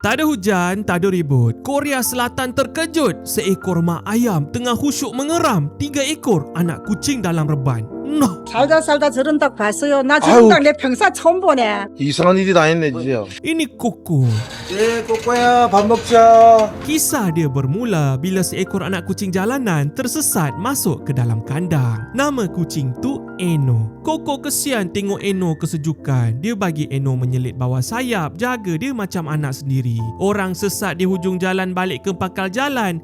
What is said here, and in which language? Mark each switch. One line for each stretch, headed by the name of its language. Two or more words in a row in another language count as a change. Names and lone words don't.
Malay: Tak ada hujan, tak ada ribut. Korea Selatan terkejut. Seekor mak ayam tengah khusyuk mengeram 3 ekor anak kucing dalam reban. Noh,
Korean: 살다 저런 닭 봤어요. 나 저런 닭 내 평생 처음 보네. 이상한 일이 다 했네 진짜.
Malay: ini Koko.
Korean: 꼬꼬야 밥 먹자.
Malay: Kisah dia bermula bila seekor anak kucing jalanan tersesat masuk ke dalam kandang. Nama kucing tu Eno. Koko kesian tengok Eno kesejukan. Dia bagi Eno menyelit bawah sayap, jaga dia macam anak sendiri. Orang sesat di hujung jalan balik ke pangkal jalan.